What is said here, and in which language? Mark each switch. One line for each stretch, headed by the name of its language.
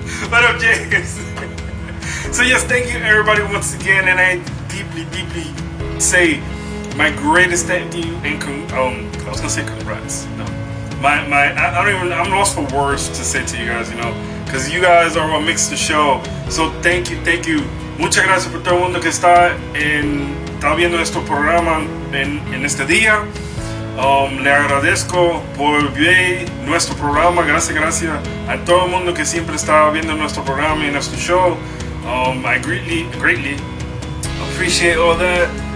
English: What up, James? So yes, thank you everybody once again, and I deeply say my greatest thank you and I was gonna say congrats. No. I'm lost for words to say to you guys, you know, because you guys are what makes the show. So thank you.
Spanish: Muchas gracias por todo el mundo que está viendo nuestro programa en este día. Le agradezco por ver nuestro programa. Gracias a todo el mundo que siempre está viendo nuestro programa y nuestro show.
English: I greatly appreciate all that.